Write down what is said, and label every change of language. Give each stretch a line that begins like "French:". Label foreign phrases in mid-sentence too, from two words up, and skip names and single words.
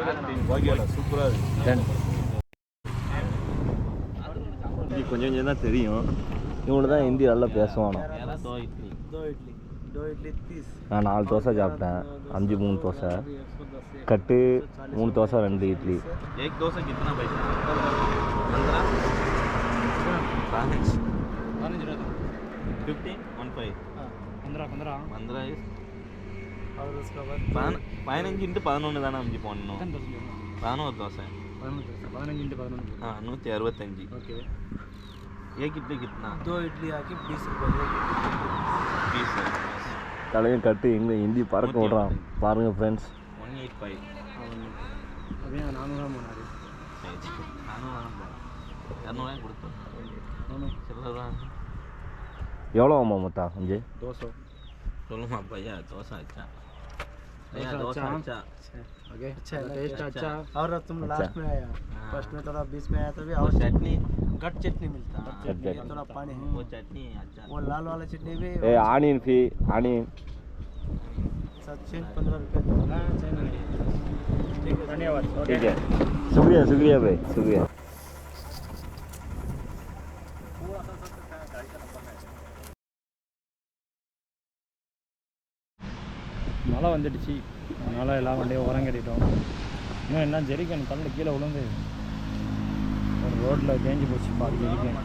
Tamil: ஓகே சூப்பராக இருக்கு. கொஞ்சம் கொஞ்சம் தான் தெரியும். இவனு தான் ஹிந்தி நல்லா பேசுவானோ. நான் 4 தோசை சாப்பிட்டேன். 5 3 தோசை கட்டு 3 தோசை 2 இட்லி.
Hindi: एक डोसा कितना पैसा? 15 15 15 15 15 15 15 is और उसके बाद
Tamil: 15 into 11 தானே அம்ஜி போடணும் 11 தோசை
Hindi: 15 into 11 हाँ 165 ओके एक इडली कितना 2 इडली आके 20 रुपये 20 है
Tamil: தலையும் கட்டு எங்கே ஹிந்தி பறக்க விடுறான் பாருங்கள் ஃப்ரெண்ட்ஸ். 185 अभी 400 முன்னாடி இரநூறுவா கொடுத்தோம் சில்லதான் எவ்வளோ ஆமா மொத்தம் அஞ்சு? 200 சொல்லுமா பையா தோசை ஆச்சா भैया
Hindi: डोसा डोसा अच्छा। अच्छा ओके अच्छा है ना, टेस्ट अच्छा और तुम लास्ट में आया हाँ। फर्स्ट में थोड़ा 20 में आया तभी वो और चटनी गट चटनी मिलता है चटनी। ये थोड़ा पानी है वो चटनी अच्छा वो लाल वाला चटनी भी
Tamil: ஏ ஆனியன் ஃபீ ஆனியன்
Hindi: 15 रुपये ठीक है धन्यवाद ठीक है शुक्रिया शुक्रिया भाई शुक्रिया.
Tamil: மழை வந்துடுச்சு, அதனால் எல்லாம் வண்டியை உரம் கட்டிட்டோம். இன்னும் என்ன ஜெரிக்கன் தண்ணில் கீழே விழுந்து ஒரு ரோட்டில் தேஞ்சு போச்சு பாதி ஜெரிக்கன்.